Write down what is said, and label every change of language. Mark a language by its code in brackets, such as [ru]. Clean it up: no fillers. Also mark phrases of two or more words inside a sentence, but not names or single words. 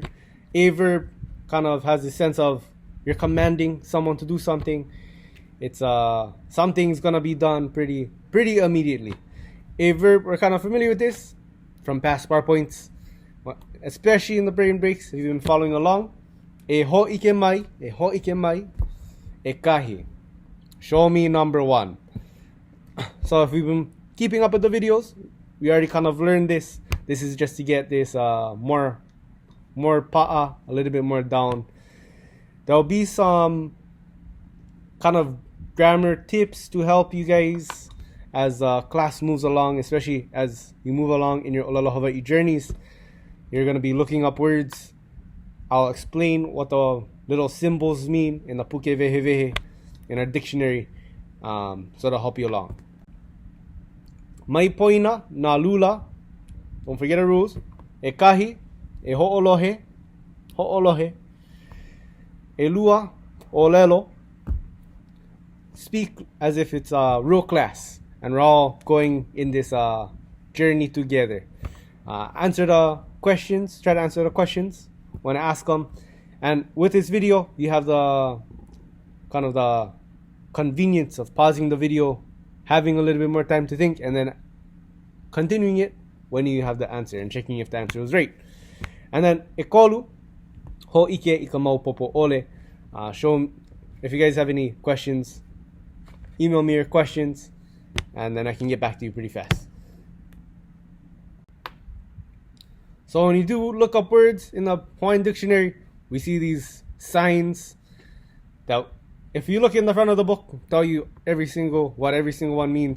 [en] A verb kind of has the sense of you're commanding someone to do something. It's something's going to be done pretty immediately. A verb, we're kind of familiar with this from past PowerPoints, especially in the brain breaks if you've been following along. [haw] E ho ike mai, e kahi. [en] Show me number one. So if we've been keeping up with the videos, we already kind of learned this. This is just to get this more pa'a, a little bit more down. There'll be some kind of grammar tips to help you guys as class moves along, especially as you move along in your [haw] Olelo Hawaii [en] journeys. You're going to be looking up words. I'll explain what the little symbols mean in the [haw] puke vehe vehe [en] in our dictionary, so that'll help you along. [haw] Mai poina na lula, [en] don't forget the rules. [haw] E kahi, e ho'olohe, e lua, olelo. [en] Speak as if it's a real class and we're all going in this journey together. Answer the questions, try to answer the questions when I ask them. And with this video, you have the kind of the convenience of pausing the video, having a little bit more time to think, and then continuing it when you have the answer and checking if the answer was right. And then [haw] ekolu ho ike ikamau popo ole. [en] Show if you guys have any questions, email me your questions, and then I can get back to you pretty fast. So when you do look up words in the Hawaiian dictionary, we see these signs that if you look in the front of the book, tell you what every single one means.